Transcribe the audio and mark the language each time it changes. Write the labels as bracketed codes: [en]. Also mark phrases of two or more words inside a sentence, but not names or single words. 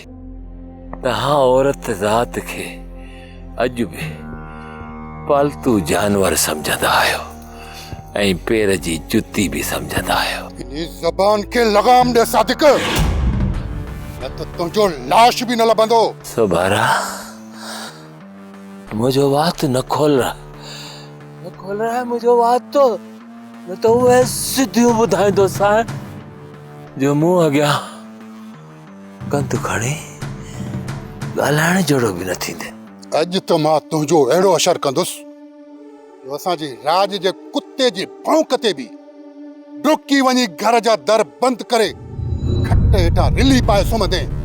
[sd] तव्हां औरत ज़ात खे अॼु बि पालतू जानवर सम्झंदा आहियो ऐं पेर जी जुती बि सम्झंदा आहियो। इन ज़बान खे लगाम ॾे सादिक, न त तुंहिंजो लाश बि न लभंदो। सोबारा, मुंहिंजो वात न [hi] खोल रहा है, [sd] मुंहिंजो वात तो न त उहे सिधियूं ॿुधाईंदो सां जो मूं अॻियां कंध खणी ॻाल्हाइण जहिड़ो बि न थींदे। अॼु त मां तुंहिंजो अहिड़ो असरु कंदुसि जो असांजे राज जे कुते जी भौंक ते बि डुकी वञी घर जा दर बंदि करे खट हेठां रिली पाए सुम्हंदे।